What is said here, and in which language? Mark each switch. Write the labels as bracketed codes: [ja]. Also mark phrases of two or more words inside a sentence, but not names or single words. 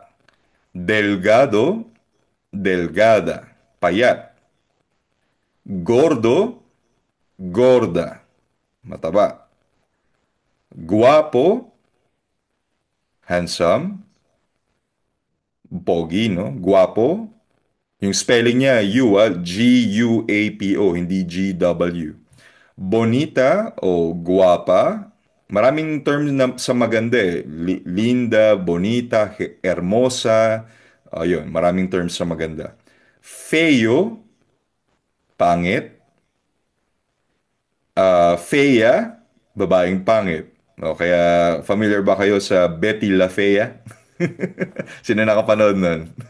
[es] Delgado, delgada, payat. Gordo, gorda, mataba. Guapo, handsome, [tl] pogi, no? Guapo. Yung spelling niya, G-U-A-P-O, hindi G-W. [es] Bonita o guapa, [tl] maraming terms na, sa maganda eh. [es] Linda, bonita, hermosa, [tl] ayun, maraming terms sa maganda. [es] Feo, pangit. [tl] Fea, babaeng pangit. O kaya familiar ba kayo sa Betty La Fea? Sino nakapanood nun?